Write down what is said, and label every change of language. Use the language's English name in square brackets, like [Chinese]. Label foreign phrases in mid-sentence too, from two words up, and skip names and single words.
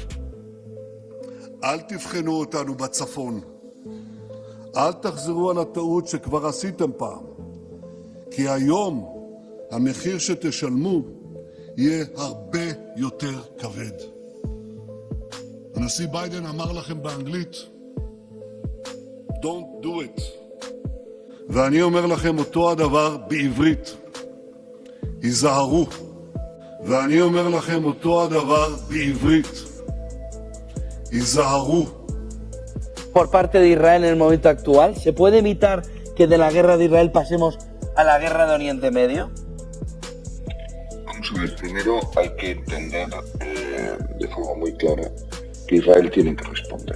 [Hebrew] אל תבחנו אותנו בצפון. אל תחזרו על הטעות שכבר עשיתם פעם. כי היום המחיר שתשלמו יהיה הרבה יותר כבד. הנשיא ביידן אמר לכם באנגלית, [English] Don't do it. [Hebrew] ואני אומר לכם אותו הדבר בעברית, היזהרו. ואני אומר לכם אותו הדבר בעברית, היזהרו. [Spanish] Por parte de Israel en el momento actual, ¿se puede evitar que de la guerra de Israel pasemos a la guerra de Oriente Medio? Vamos a ver, primero hay que entender de forma muy clara que Israel tiene que responder.